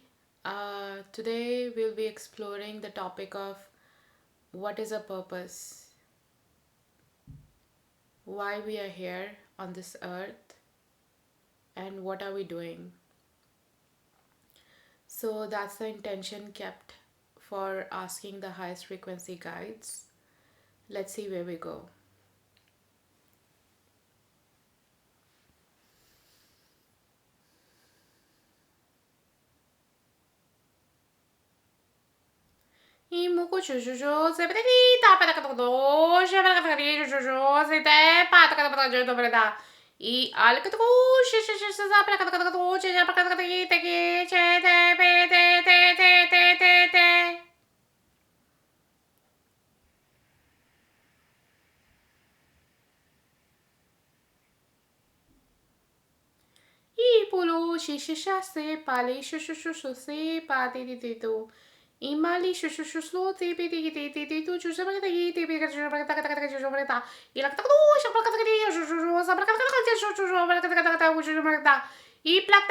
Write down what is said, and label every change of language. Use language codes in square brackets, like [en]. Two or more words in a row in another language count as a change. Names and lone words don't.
[en] Today we'll be exploring the topic of what is a purpose, why we are here on this earth, and what are we doing. So that's the intention kept for asking the highest frequency guides. Let's see where we go. Imuku chuchuchu, sepetita, patacatodo, shabacatari, chuchu, sete, patacatajo, dobreda. I alcatu, shishisha, patacatato, chapacataki, teki, chete, pete, te, te, te, te, te. Ipulu, shishisha, se, pali, shushu, se, pati, tito. Imali shushu slow tipi tiki tiki tiki tu chusabaka tiki tipi kachusabaka chusabaka ilakatu shabaka tiki shushu sabaka tiki shushu sabaka tiki chusabaka I plak